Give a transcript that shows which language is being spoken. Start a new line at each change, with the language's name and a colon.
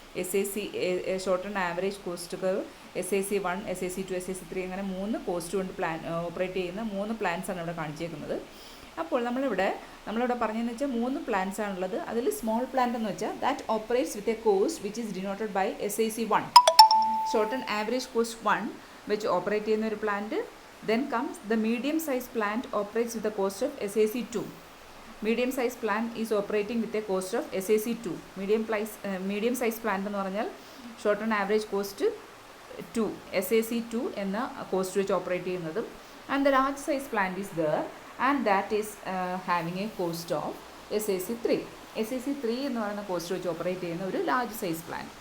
Malayalam: SAC ഷോർട്ടൻഡ് average cost curve, SAC1, SAC2, SAC3 അങ്ങനെ 3 cost കൊണ്ട് operate ചെയ്യുന്ന 3 പ്ലാന്റ്സ് ആണ് ഇവിടെ കാണിച്ചേക്കുന്നത്. അപ്പോൾ നമ്മളിവിടെ പറഞ്ഞതെന്ന് വെച്ചാൽ 3 പ്ലാന്റ്സ് ആണുള്ളത്. അതിൽ സ്മോൾ പ്ലാന്റ് എന്ന് വെച്ചാൽ
English: that operates with a cost which is denoted by
Malayalam: SAC1, ഷോർട്ടൻഡ് average cost 1 വെച്ച് ഓപ്പറേറ്റ് ചെയ്യുന്ന ഒരു plant.
English: Then comes the medium size plant operates with the cost of SAC2. Medium size plant is operating with a cost of SAC2.
Malayalam: Medium size plant എന്ന് പറഞ്ഞാൽ shortened average cost 2, SAC2 എന്ന cost വെച്ച് operate ചെയ്യുന്നതും.
English: And the large size plant is there and that is having a cost of SAC3.
Malayalam: SAC3 എന്ന് പറയുന്ന cost വെച്ച് operate ചെയ്യുന്ന ഒരു ലാർജ് സൈസ് പ്ലാന്റ്.